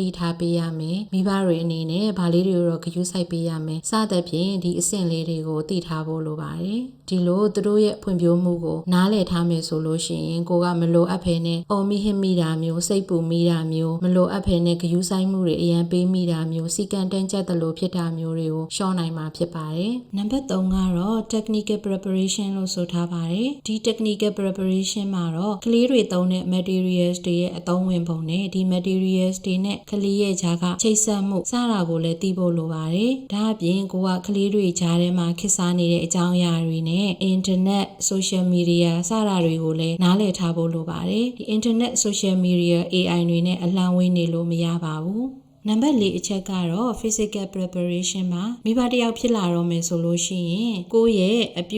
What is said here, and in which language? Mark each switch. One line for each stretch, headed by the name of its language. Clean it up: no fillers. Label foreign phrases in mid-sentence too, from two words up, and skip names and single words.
Burmese: တိထားပေးရမယ်မိဘတွေအနေနဲ့ဘာလေးတွေကိုတော့ဂရုစိုက်ပေးရမယ်စသဖြင့်ဒီအဆင့်လေးတွေကိုသိထားဖို့လိုပါတယ်ဒီလိုသူတို့ရဲ့ဖွံ့ဖြိုးမှုကိုနားလည်ထားမယ်ဆိုလို့ရှိရင်ကိုကမလိုအပ်ဖဲနဲ့အော်မိဟစ်မိတာမျိုးစိတ်ပူမိတာမျိုးမလိုအပ်ဖဲနဲ့ဂရုစိုက်မှုတွေအရန်ပေးမိတာမျိုးစီကံတန်းကျပ်တယ်လို့ဖြစ်တာမျိုးတွေကိုရှော့နိုင်မှာဖြစ်ပါတယ်နံပါတ်3ကတော့
English: technical preparation
Burmese: လို့ဆိုထားပါတယ်ဒီ
English: technical preparation
Burmese: မှာတော့ကလေးတွေသုံးတဲ့ materials တွေရဲ့အသုံးဝင်ပုံ နဲ့ဒီ materials တွေနဲ့ကလေးရဲ့ဂျာကချိတ်ဆက်မှုစတာကိုလည်းသိဖို့လိုပါတယ်ဒါအပြင်ကိုကကလေးတွေဂျာထဲမှာခေတ်စားနေတဲ့အကြောင်းအရာတွေနဲ့
English: internet social media
Burmese: စတာတွေကိုလည်းနားလည်ထားဖို့လိုပါတယ်ဒီ
English: internet social media AI
Burmese: တွေနဲ့အလှမ်းဝေးနေလို့မရပါဘူးနံပါတ်4အချက်ကတော့
English: physical preparation
Burmese: မှာမိဘတစ်ယောက်ဖြစ်လာတော့မယ်ဆိုလို့ရှိရင်ကိုယ့်ရဲ့အပြု